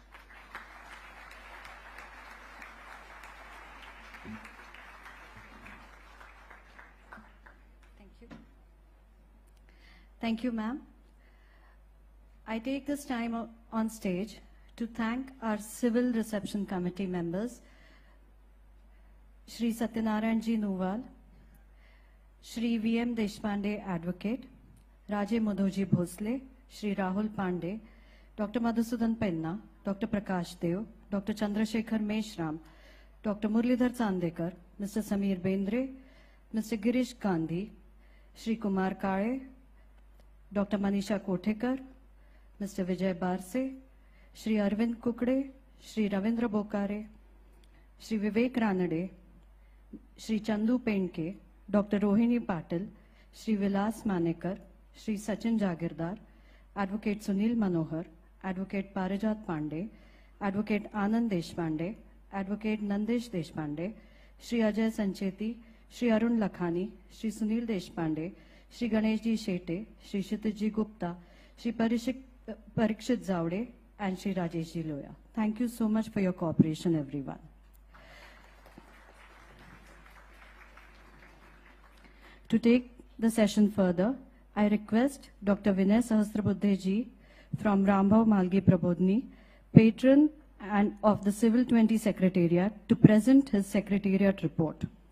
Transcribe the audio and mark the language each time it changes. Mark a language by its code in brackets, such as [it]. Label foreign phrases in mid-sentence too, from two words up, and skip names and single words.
[en] Thank you. Thank you, ma'am. I take this time on stage to thank our Civil Reception Committee members, Shri Satyanarayan Ji Nuwal, Shri V.M. Deshpande, Advocate, Raje Madhoji Bhosle, Shri Rahul Pandey, Dr. Madhusudan Penna, Dr. Prakash Deo, Dr. Chandrasekhar Meshram, Dr. Murlidhar Chandekar, Mr. Samir Bendre, Mr. Girish Gandhi, Shri Kumar Kale, Dr. Manisha Kothekar, Mr. Vijay Barse, Shri Arvind Kukde, Shri Ravindra Bokare, Shri Vivek Ranade, Shri Chandu Penke, Dr. Rohini Patil, Shri Vilas Manekar, Shri Sachin Jagirdar, Advocate Sunil Manohar, Advocate Parijat Pandey, Advocate Anand Deshpande, Advocate Nandesh Deshpande, Shri Ajay Sancheti, Shri Arun Lakhani, Shri Sunil Deshpande, Shri Ganeshji Shete, Shri Kshitijji Gupta, Shri Parikshit Zavde, and Shri Rajeshji Loya. Thank you so much for your cooperation, everyone. To take the session further, I request Dr. Vinay Sahasrabuddhe Ji from Rambhav Malgi Prabodhini, patron and of the Civil 20 Secretariat, to present his Secretariat report.